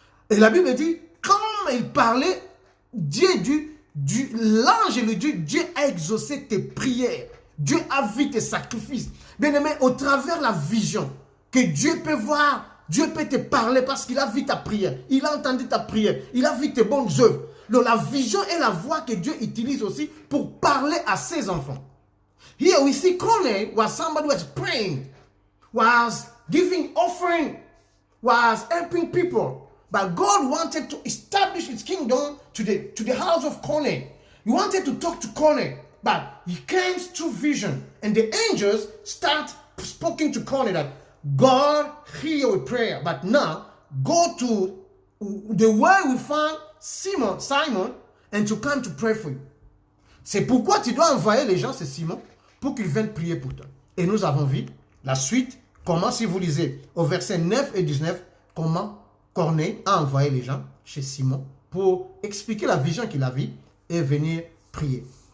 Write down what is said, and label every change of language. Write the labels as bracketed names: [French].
[French] Et la Bible dit, quand il parlait, Dieu dit, l'ange lui dit, Dieu a exaucé tes prières. Dieu a vu tes sacrifices. Bien-aimé, au travers la vision, que Dieu peut voir, Dieu peut te parler parce qu'il a vu ta prière. Il a entendu ta prière. Il a vu tes bonnes œuvres. Donc la vision est la voix que Dieu utilise aussi pour parler à ses enfants. [English] Here we see Corneille was somebody who was praying, was giving offering, was helping people. But God wanted to establish his kingdom to the house of Corneille. He wanted to talk to Corneille, but he came through vision. And the angels start speaking to Corneille that God hear your prayer. But now, go to the way we found Simon, and to come to pray for you. [French] C'est pourquoi tu dois envoyer les gens, c'est Simon, pour qu'ils viennent prier pour toi. Et nous avons vu la suite, comment, si vous lisez au verset 9 et 19, comment Corneille a envoyé les gens chez Simon pour expliquer la vision qu'il a vue et venir prier.